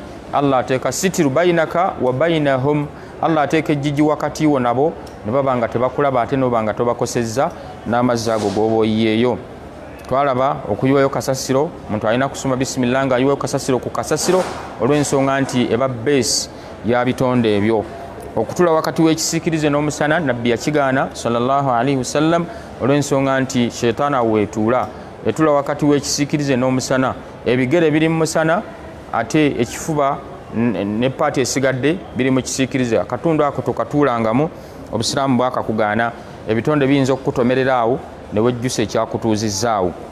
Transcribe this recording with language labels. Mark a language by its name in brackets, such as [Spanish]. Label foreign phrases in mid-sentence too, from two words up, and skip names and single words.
[Ganda] Allah ateeka sitiru bainaka wa bainahum, Allah ateeka ejjiji wakati wo nabo ne baba nga tebakulaba ate noba nga tobakosezza n'amazzi ago g'oba oyiyeeyo. Twalaba okuyiwayo kasasiro, omuntu alina kusoma bisimillah nga ayiwayo kasasiro ku kasasiro olw'ensonga nti eba base ya bitonde ebyo. Okutula wakati w'ekisiikirize n'omusana nabbi yakigaana [Arabic] صلى الله عليه وسلم [Ganda] olw'ensonga nti sheetaana weetuula. Etula wakati w'ekisiikirize n'omusana, ebigere biri mu musana ate ekifuba ne paati esigadde biri mu kisiikirize. Akatundu ako tokatuulangamu, obusiraamu bwakakugaana. Ebitonde biyinza okukutomerera awo ne wejjusa ekyakutuuzizzaawo.